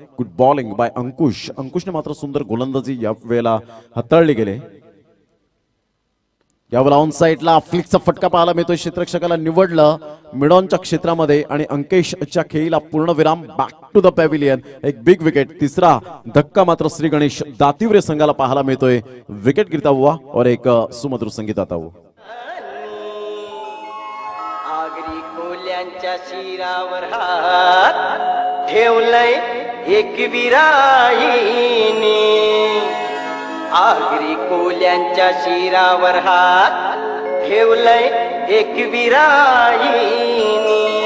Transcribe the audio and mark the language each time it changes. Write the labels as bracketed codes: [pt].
[en] Good bowling by Ankush. [mr] अंकुशने मात्र सुंदर गोलंदाजी यावेळेला हाताळली गेले. यावेळेला ऑन साईडला फ्लिकचा फटका पाहायला मिळतोय. क्षेत्ररक्षकाला निवडलं मिडॉनच्या क्षेत्रामध्ये आणि अंकेशच्या खेळीला पूर्ण विराम. [en] back to the pavilion, [mr] एक बिग विकेट. तिसरा धक्का मात्र श्री गणेश दातिवरे संघाला पाहायला मिळतोय. [hi] विकेट गिरता हुआ और एक सुमधुर संगीत आता हुआ. [mr] आगरी कोल्यांच्या शिरावर हात ठेवलंय एक विराईने. आगरी कोल्यांच्या शिरावर हात ठेवलंय एक विराईने.